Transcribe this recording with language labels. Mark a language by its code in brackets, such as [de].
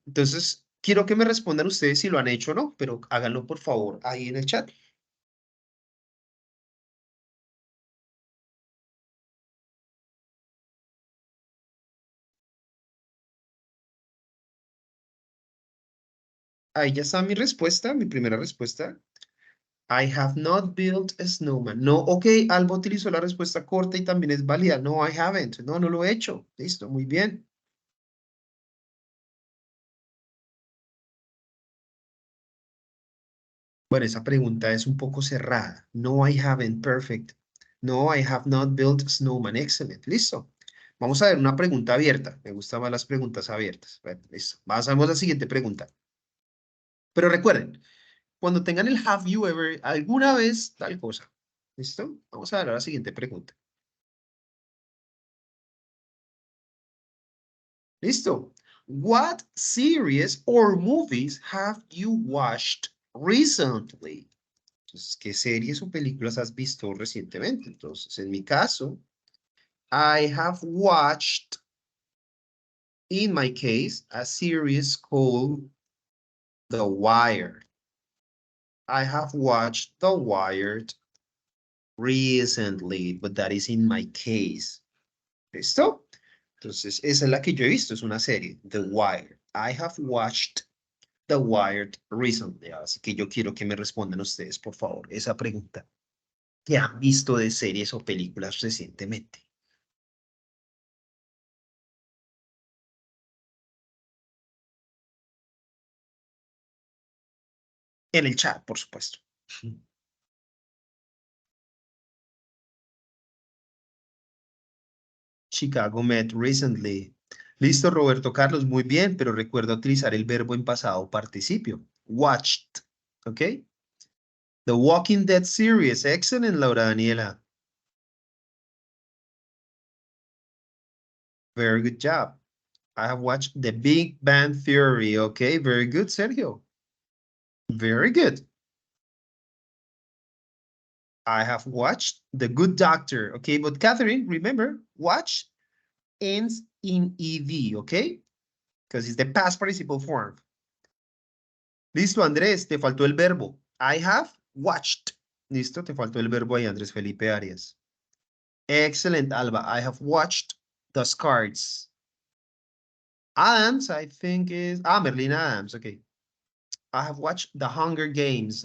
[es] Entonces, quiero que me respondan ustedes si lo han hecho o no, pero háganlo por favor ahí en el chat. Ahí ya está mi respuesta, mi primera respuesta. [en] I have not built a snowman. [es] No, ok, Alba utilizó la respuesta corta y también es válida. [en] No, I haven't. [es] No, no lo he hecho. Listo, muy bien. Bueno, esa pregunta es un poco cerrada. [en] No, I haven't. Perfect. No, I have not built a snowman. Excellent. Listo. [es] Vamos a ver una pregunta abierta. Me gustan más las preguntas abiertas. Bueno, listo. Pasamos a la siguiente pregunta. Pero recuerden, cuando tengan el [en] have you ever, [es] alguna vez tal cosa. ¿Listo? Vamos a ver a la siguiente pregunta. ¿Listo? [en] What series or movies have you watched recently? [es] Entonces, ¿qué series o películas has visto recientemente? [en] Entonces, en mi caso, I have watched, in my case, a series called The Wire. I have watched The Wired recently, but that is in my case. [es] ¿Listo? Entonces, esa es la que yo he visto, es una serie, The Wire. [en] I have watched The Wired recently. [es] Así que yo quiero que me respondan ustedes, por favor, esa pregunta. ¿Qué han visto de series o películas recientemente? En el chat, por supuesto. Chicago Med recently. Listo, Roberto Carlos, muy bien, pero recuerda utilizar el verbo en pasado participio. [en] Watched, ¿ok? The Walking Dead series, excellent, Laura Daniela. Very good job. I have watched The Big Bang Theory, okay? Very good, Sergio. Very good. I have watched The Good Doctor, okay? But Catherine, remember, watch ends in ED, okay? Because it's the past participle form. [es] Listo, Andrés, te faltó el verbo. [en] I have watched. [es] Listo, te faltó el verbo ahí, Andrés Felipe Arias. [en] Excellent, Alba. I have watched The Scards. Adams, I think is... Merlina Adams, okay. I have watched The Hunger Games.